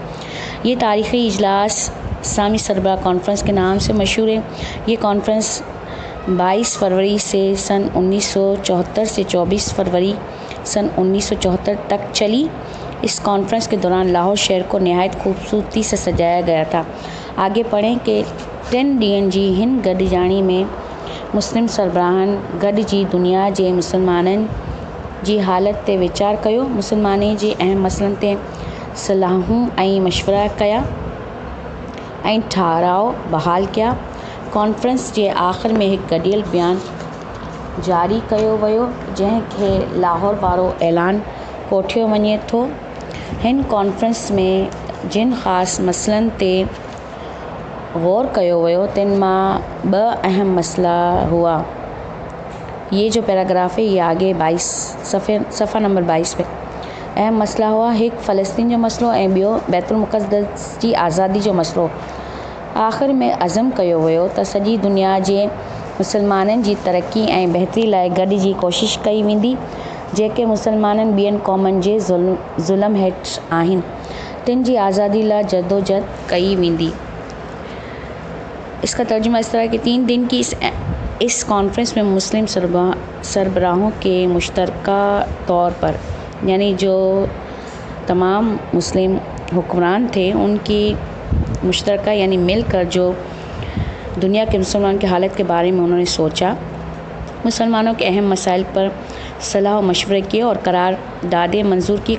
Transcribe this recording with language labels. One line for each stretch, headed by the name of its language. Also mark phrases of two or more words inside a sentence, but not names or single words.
Urdu: یہ تاریخی اجلاس اسلامی سربراہ کانفرنس کے نام سے مشہور ہے. یہ کانفرنس 22 فروری سے سن 1974 سے 24 فروری سن 1974 تک چلی. اس کانفرنس کے دوران لاہور شہر کو نہایت خوبصورتی سے سجایا گیا تھا. آگے پڑھیں کہ
Sindhi: 3 ॾींहंनि जी हिन गॾिजाणी में मुस्लिम सरबराहनि गॾिजी दुनिया जे मुसलमाननि जी हालत ते वीचार कयो, मुसलमाननि जे अहम मसइलनि ते सलाहूं ऐं मशवरा कया ऐं ठाराव बहाल कया। कॉन्फ्रेंस जे आख़िर में हिकु गॾियल बयान जारी कयो वियो, जंहिंखे लाहौर वारो ऐलान कोठियो वञे थो। हिन कॉन्फ्रेंस में जिन ख़ासि मसइलनि ते ग़ौर कयो वियो तिन मां 2 अहम मसइला हुआ।
Urdu: یہ جو پیراگراف ہے یہ آگے 22 صفحہ نمبر 22 پہ اہم مسئلہ ہوا.
Sindhi: हिकु फ़लस्तीन जो मसइलो ऐं ॿियो बैतुल मुक़द्दस जी आज़ादी जो मसइलो। आख़िर में अज़म कयो वियो त सॼी दुनिया जे मुसलमाननि जी तरक़ी ऐं बहितरी लाइ गॾिजी कोशिश कई वेंदी। जेके मुसलमाननि ॿियनि क़ौमुनि जे ज़ुल्म हेठि आहिनि, तिन जी आज़ादी लाइ जदोजहद कई वेंदी।
Urdu: اس کا ترجمہ اس طرح کہ 3 دن کی اس کانفرنس میں مسلم سربراہوں کے مشترکہ طور پر، یعنی جو تمام مسلم حکمران تھے ان کی مشترکہ یعنی مل کر جو دنیا کے مسلمان کی حالت کے بارے میں انہوں نے سوچا، مسلمانوں کے اہم مسائل پر صلاح مشورے کیے اور قراردادیں منظور کی.